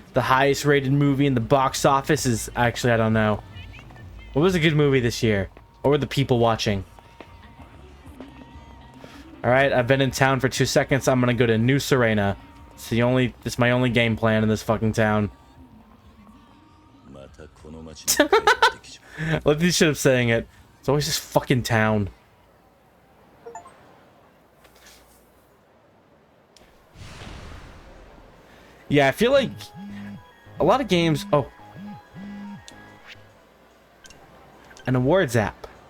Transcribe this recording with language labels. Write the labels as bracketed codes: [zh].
[en] The highest rated movie in the box office is actually I don't know. What was a good movie this year? What were the people watching? All right, I've been in town for 2 seconds. I'm gonna go to New Serena. It's my only game plan in this fucking town. [ja] またこの町に帰ってきちまう [en] I love these shit of saying it. It's always this fucking town. Yeah, I feel like a lot of games. Oh, an awards app.